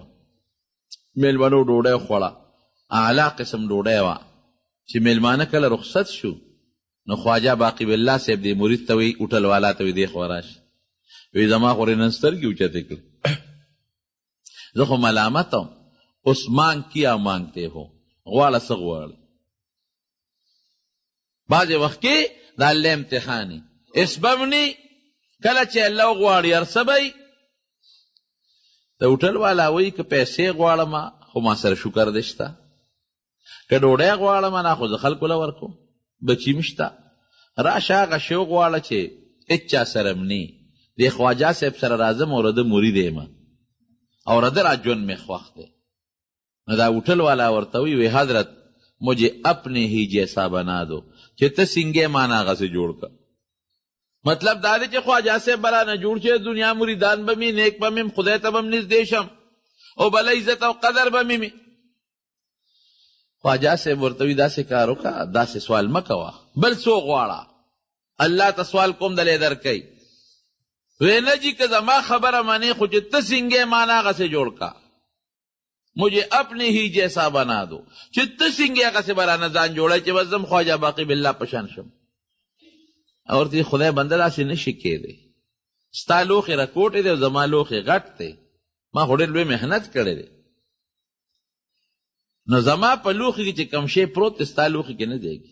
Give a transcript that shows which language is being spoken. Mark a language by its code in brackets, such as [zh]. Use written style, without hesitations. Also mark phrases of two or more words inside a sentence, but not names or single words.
[ps] میلمنو ډوډۍ خوړه، اعلی قسم ډوډۍ وه. چې میلمانه کله رخصت شو، نو خواجه باقي بالله صاحب دې مرید ته وی، اوټل والا ته وی دې خوا راشه. وی زما خو نن سترګې اوچتې کړې، زه خو ملامت هم، اوس [ur] مانگ کیا مانگتے ہو، [ps] غواړه څه غواړې. بعضې وخت کې د الله امتحاني اسببني، کله چې الله وغواړي هر څه به. د هوټل والا وایي که پیسې غواړم خو ما سره شکر دې شته، که ډوډۍ غواړم نه خو زه خلکو له ورکوم، بچي مې شته. راشه هغه شی وغواړه چې هېڅ چا سره م نه، دې خواجه صاحب سره راځم او د مرید یم او د را ژوند مې خوښ دی. نو دا ہوٹل والا ورته وی حضرت [ur] مجھے اپنے ہی جیسا بنا دو، [ps] چې ته څنګه مانا هغه سے جوړ کا. مطلب دا دی چې خواجه صاحب بلا نه جوړ چې دنیا مریدان به مې نیک به مې خدای ته به م نږدې شم او بله عزت او قدر به مې. خواجه صاحب ورته وي داسې کار وکړه، داسې سوال مه کوه، بل څوک غواړه، الله ته سوال کوم دلی درکوي. وی نه جي که زما خبره منې خو چې ته څنګه مانا هغه سے جوړ کا، [ur] مجھے اپنے ہی جیسا بنا دو، [ps] چې ته څنګه هغه سے برانه ځان جوړی چې بس زم خواجه باقي بالله پشان شم. او ورته خدای بنده داسې نشي کېدی، ستا لوښې راکوټې دی او زما لوښې غټ دی، ما خو ډېر لوی محنت کړی دی، نو زما په لوښي کې چې کوم شی پروت دی ستا لوښي کې نه ځایږي.